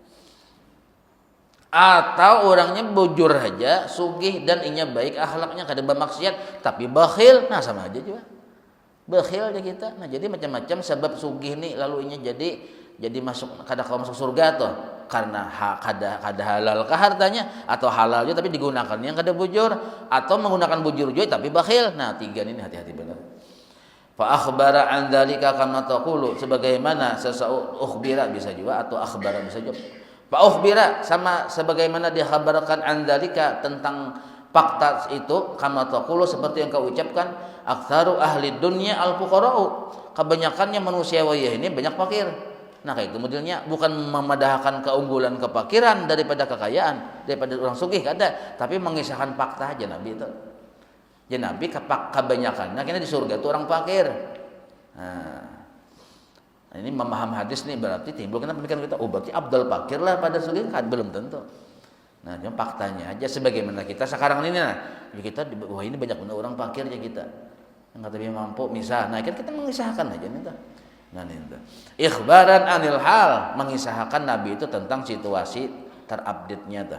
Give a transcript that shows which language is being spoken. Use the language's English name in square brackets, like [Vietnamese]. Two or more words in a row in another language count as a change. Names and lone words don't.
[Banjar] Atau orangnya bujur aja, sugih dan inya baik akhlaknya kada bermaksiat tapi bakhil, nah sama aja juga. Bakhil aja kita. Nah, jadi macam-macam sebab sugih nih lalu inya jadi masuk kada kau masuk surga tuh karena kada halal kah hartanya atau halal juga tapi digunakan yang kada bujur atau menggunakan bujur juga tapi bakhil. Nah, tiga ini hati-hati benar. [Arabic] فأخبر عن ذلك كما تقول, [Banjar] sebagaimana ukhbira bisa juga atau akhbara bisa juga. [Arabic] فأخبر [Banjar] sama sebagaimana dikhabarkan [Arabic] عن ذلك [Banjar] tentang fakta itu [Arabic] كما تقول [Banjar] seperti yang kau ucapkan, [Arabic] أكثر أهل الدنيا الفقراء, [Banjar] kebanyakannya manusia wayah ini banyak fakir. Nah, kayak itu modelnya bukan memadahkan keunggulan kefakiran daripada kekayaan daripada orang sugih kada, tapi mengisahkan fakta aja Nabi itu. Ya Nabi kebanyakannya kena di surga itu orang fakir. Nah, ini memaham hadis nih berarti timbul kena pemikiran kita, oh berarti Abdul fakir lah pada sugih kan belum tentu. Nah, cuma faktanya aja sebagaimana kita sekarang ini nah, kita wah ini banyak benar orang fakir ya kita. Yang kata dia mampu misah. Nah, kan kita mengisahkan aja nih tuh. Nah, itu. [Arabic] إخبارا عن الحال, [Banjar] mengisahkan Nabi itu tentang situasi terupdate-nya tuh.